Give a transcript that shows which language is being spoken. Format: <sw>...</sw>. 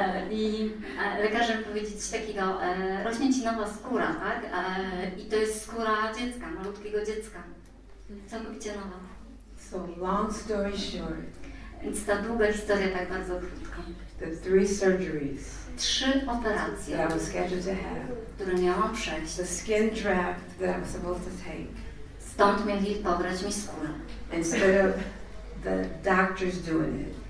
<pl>I lekarze powiedzieli coś takiego, rośnie Ci nowa skóra, tak? I to jest skóra dziecka, malutkiego dziecka. Całkowicie nowa.</pl> <en>So long story short,</en> <pl>Więc ta długa historia tak bardzo krótko.</pl> <en>the 3 surgeries</en> <pl>3 operacje,</pl> <en>that I was scheduled to have,</en> <pl>które miałam przejść.</pl> <en>the skin draft that I was supposed to take,</en> <pl>Stąd mieli pobrać mi skórę.</pl> <en>instead of the doctors doing it,</en>